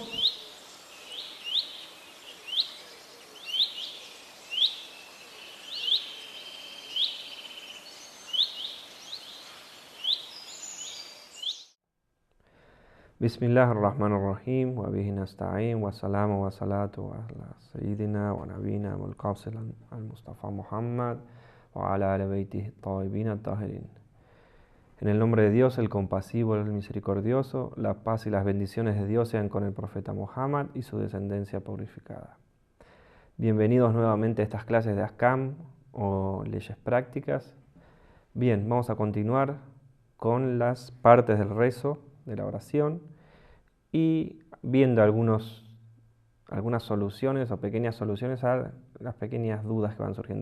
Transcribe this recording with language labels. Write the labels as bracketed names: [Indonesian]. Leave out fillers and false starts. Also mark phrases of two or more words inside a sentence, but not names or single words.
[Arabic] بسم الله الرحمن الرحيم وبه نستعين والسلام والصلاة على سيدنا ونبينا والقاصد المصطفى Muhammad وعلى آل بيته الطيبين الطاهرين. [Spanish] En el nombre de Dios, el compasivo, el misericordioso, la paz y las bendiciones de Dios sean con el profeta Muhammad y su descendencia purificada. Bienvenidos nuevamente a estas clases de Ahkam o leyes prácticas. Bien, vamos a continuar con las partes del rezo, de la oración, y viendo algunas soluciones o pequeñas soluciones a las pequeñas dudas que van surgiendo.